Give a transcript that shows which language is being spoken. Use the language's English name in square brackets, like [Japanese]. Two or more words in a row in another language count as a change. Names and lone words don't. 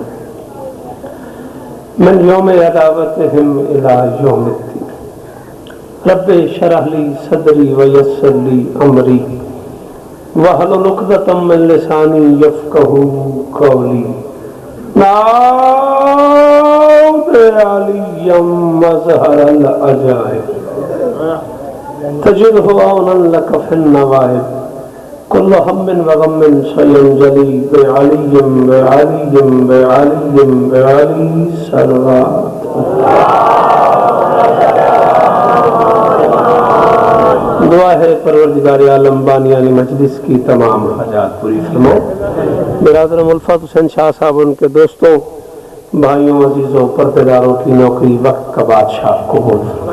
[Arabic] من یوم عداوتہم الی یوم الدین رب اشرح لی صدری ویسر لی امری واحلل عقدۃ من لسانی یفقہوا قولی نعوذ علی مظہر العجائب تجدہ عونا لک فی النوائب کل ہم وغم سینجلی بعلی بعلی بعلی بعلی [Urdu] صلوات دعا ہے پروردگار عالم بانیان مجلس کی تمام حاجات پوری فرمائے۔ برادر ملفت حسین شاہ صاحب ان کے دوستوں بھائیوں عزیزوں پردگاروں کی نوکری وقت کا بادشاہ قبول فرمائے۔